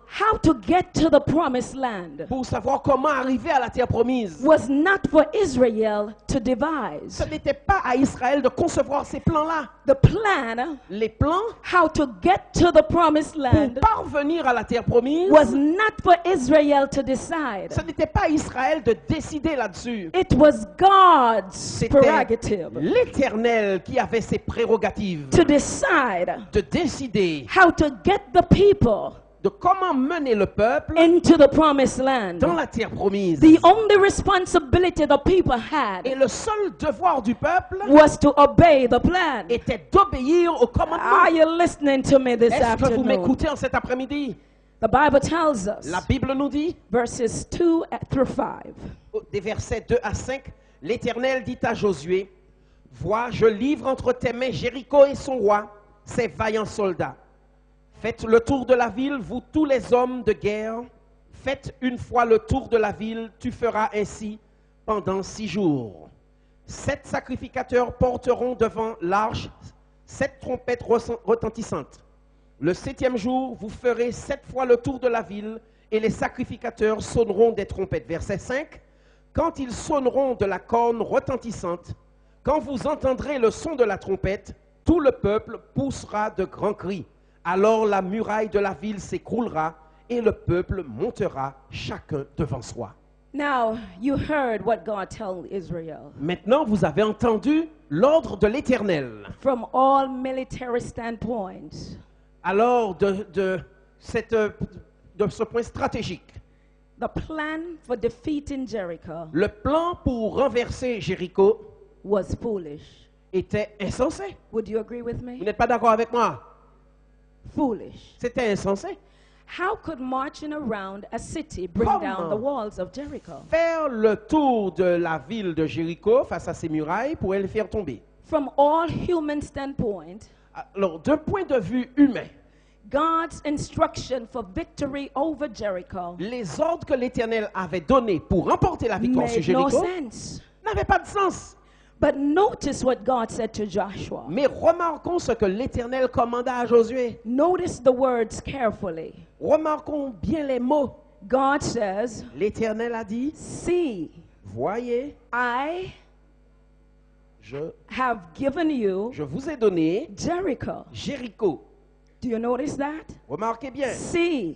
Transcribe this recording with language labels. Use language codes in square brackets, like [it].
[en] How to get to the promised land [fr] pour savoir comment arriver à la terre promise. [en] was not for Israel to devise. [fr] Ce n'était pas à Israël de concevoir ces plans-là. [en] The plan, [fr] Les plans [en] how to get to the promised [fr] pour [en] land, [fr] parvenir à la terre promise, [en] was not for Israel to decide. [fr] ce n'était pas à Israël de décider là-dessus. [en] It was God's [fr] C'était [en] prerogative [fr] l'Éternel qui avait ses prérogatives [en] to decide [fr] de décider [en] how to get the people [fr] de comment mener le peuple [en] into the promised land. [fr] dans la terre promise. [en] The only responsibility the people [fr] Et [en] had [fr] le seul devoir du peuple [en] was to obey the plan. [fr] était d'obéir au commandement. [en] Are you listening to me this [fr] Est-ce que vous [en] afternoon? [fr] m'écoutez en cet après-midi? [en] The Bible tells us, [fr] La Bible nous dit, [en] verses 2 through 5. [fr] des versets 2 à 5, l'Éternel dit à Josué, « Vois, je livre entre tes mains Jéricho et son roi, ses vaillants soldats. Faites le tour de la ville, vous tous les hommes de guerre. Faites une fois le tour de la ville, tu feras ainsi pendant 6 jours. 7 sacrificateurs porteront devant l'arche 7 trompettes retentissantes. Le 7e jour, vous ferez 7 fois le tour de la ville et les sacrificateurs sonneront des trompettes. » Verset 5. Quand ils sonneront de la corne retentissante, quand vous entendrez le son de la trompette, tout le peuple poussera de grands cris. Alors la muraille de la ville s'écroulera et le peuple montera chacun devant soi. [en] Now, you heard what God told Israel. [fr] Maintenant, vous avez entendu l'ordre de l'Éternel. [en] From all military standpoints, [fr] Alors, de ce point stratégique, [en] the plan for defeating Jericho [fr] le plan pour renverser Jéricho [en] was foolish. [fr] était insensé. [en] Would you agree with [fr] Vous [en] me? [fr] n'êtes pas d'accord avec moi? [en] Foolish. [fr] C'était insensé. [en] How could marching around a city bring [fr] Comment? [en] down the walls of Jericho? [fr] Faire le tour de la ville de Jéricho face à ses murailles pourrait le faire tomber. [en] From all human standpoint, [fr] Alors, d'un point de vue humain, [en] God's instruction for victory over Jericho [fr] les ordres que l'Éternel avait donnés pour remporter la victoire sur [en] made no [fr] Jéricho [en] sense. [fr] n'avaient pas de sens. [en] But notice what God said to Joshua. [fr] Mais remarquons ce que l'Éternel commanda à Josué. [en] Notice the words carefully. [fr] Remarquons bien les mots. [en] God says, [fr] L'Éternel a dit, [en] see, [fr] voyez, [en] I [fr] je [en] have given you [fr] vous ai donné [en] Jericho. [fr] Jéricho. [en] Do you notice that? [fr] Remarquez bien. [en] See,